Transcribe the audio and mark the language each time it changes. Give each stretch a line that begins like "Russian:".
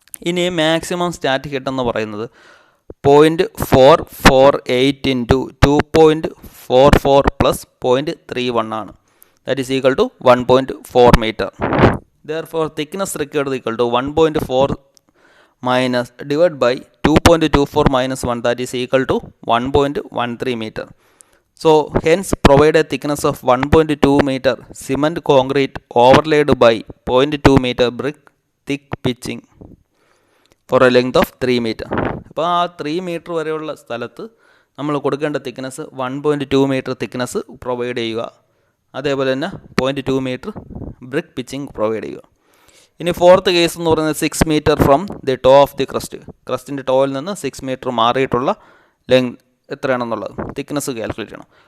Malayalam: ഇനി maximum static head എന്ന് പറയുന്നത് 0.448 ഇൻറ്റു 2.44 പ്ലസ് 0.31 ആണ്.
English: That is equal to 1.4 metre. Therefore thickness required equal to 1.4 minus divide by 2.24 minus 1, that is equal to 1.13 meter. So hence provide a thickness of 1.2 meter cement concrete overlaid by 0.2 meter brick thick pitching for a length of 3 meter.
Malayalam: അപ്പോൾ ആ 3 metre വരെയുള്ള സ്ഥലത്ത് നമ്മൾ കൊടുക്കേണ്ട thickness 1.2 metre thickness provide ചെയ്യുക. അതേപോലെ തന്നെ 0.2 metre brick pitching provide ചെയ്യുക. ഇനി ഫോർത്ത് കേസ് എന്ന് പറയുന്നത്
English: 6 metre from the toe of the crest.
Malayalam: ക്രസ്റ്റിൻ്റെ ടോയിൽ നിന്ന് 6 മീറ്റർ മാറിയിട്ടുള്ള ലെങ്ത് എത്രയാണെന്നുള്ളത് തിക്നെസ് കാൽക്കുലേറ്റ് ചെയ്യണം.